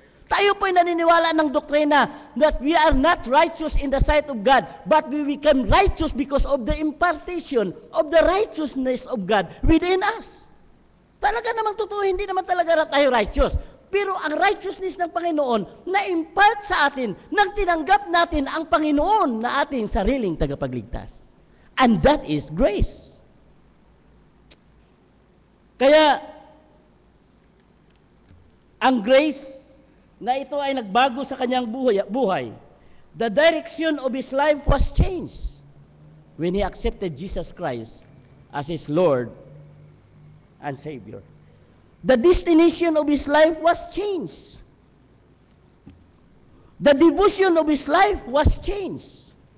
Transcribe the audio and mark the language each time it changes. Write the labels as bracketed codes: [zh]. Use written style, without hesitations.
[tl] Tayo po'y naniniwala ng doktrina [en] that we are not righteous in the sight of God, but we become righteous because of the impartation of the righteousness of God within us. [tl] Talaga namang totoo, hindi naman talaga tayo righteous. Pero ang righteousness ng Panginoon na impart sa atin nang tinanggap natin ang Panginoon na ating sariling tagapagligtas. [en] And that is grace. [tl] Kaya, ang grace na ito ay nagbago sa kanyang buhay. [en] The direction of his life was changed when he accepted Jesus Christ as his Lord and Savior. The destination of his life was changed. The devotion of his life was changed.